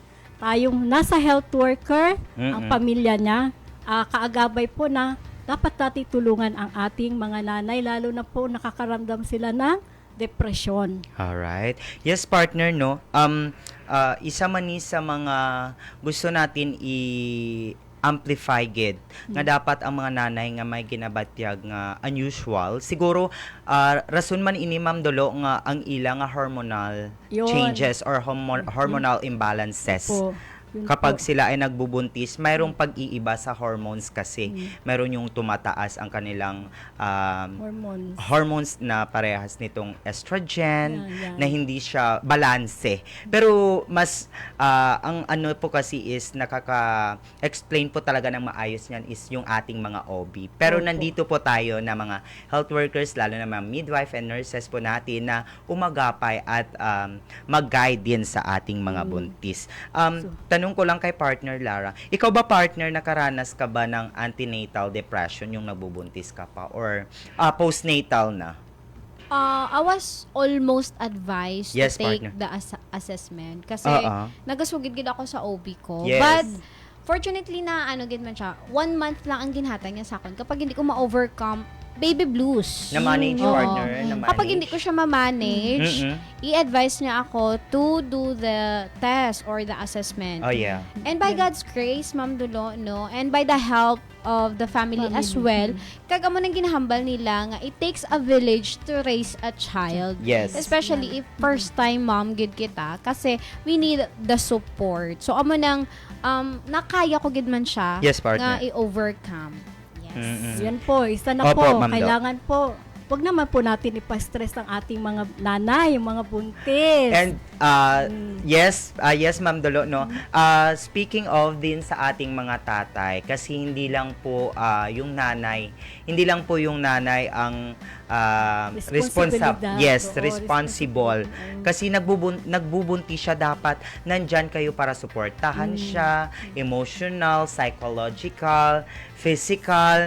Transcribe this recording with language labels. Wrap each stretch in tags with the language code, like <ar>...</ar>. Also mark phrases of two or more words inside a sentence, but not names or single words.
<tl>Tayong nasa health worker, ang pamilya niya, kaagabay po na dapat natin tulungan ang ating mga nanay, lalo na po nakakaramdam sila ng depression.</tl> <en>Alright. Yes, partner, no?</en> <hil>Isa man ni sa mga gusto natin i-amplify gid nga dapat ang mga nanay nga may ginabatyag nga unusual. Siguro, rason man ini, Ma'am Dolo, nga ang ilang</hil> <en>hormonal changes or hormonal imbalances.</en> <tl>Kapag sila ay nagbubuntis, mayroong pag-iiba sa hormones kasi. Mayroon yung tumataas ang kanilang hormones na parehas nitong estrogen, na hindi siya balanse. Pero mas, ang ano po kasi is nakaka-explain po talaga ng maayos niyan is yung ating mga OB. Pero nandito po tayo na mga health workers, lalo na mga</tl> <en>midwife and nurses</en> <tl>po natin na umagapay at mag-guide din sa ating mga buntis. Tanong ko lang kay partner Lara, ikaw ba partner nakaranas ka ba ng</tl> <en>antenatal depression</en> <tl>yung nagbubuntis ka pa or postnatal na?</tl> <en>I was almost advised to take partner. the assessment</en> <hil>kasi nagasugid gid ako sa OB ko.</hil> <en>Yes. But fortunately</en> <hil>na gid man siya, 1 month lang ang ginhatag niya sa akin kapag hindi ko ma-overcome</hil> <en>baby blues.</en> <hil>Na-manage, partner. Na-manage.</hil> <tl>Kapag hindi ko siya ma-manage, i-advise niya ako</tl> <en>to do the test or the assessment. Oh, yeah. And by God's grace, Ma'am Dulo, no, and by the help of the family as well,</en> <hil>kagamo nang ginahambal nila nga</hil> <en>it takes a village to raise a child. Yes. Especially if first time mom</en> <hil>gid kita</hil> <en>kasi we need the support.</en> <hil>So amo nang nakaya ko gid man siya</hil> <en>Yes, partner.</en> <hil>nga i-overcome. Yes.</hil> <tl>Yan po, isa na Opo, po. Ma'am Doc. Kailangan po, wag naman po natin ipa-stress ang ating mga nanay, yung mga buntis.</tl> <en>And yes, Ma'am Dolo, no. Speaking of</en> <tl>din sa ating mga tatay, kasi hindi lang po yung nanay ang Responsibilidad.</tl> <en>responsible.</en> <tl>Kasi nagbubuntis siya, dapat nandyan kayo para suportahan siya,</tl> <en>emotional, psychological, physical.</en>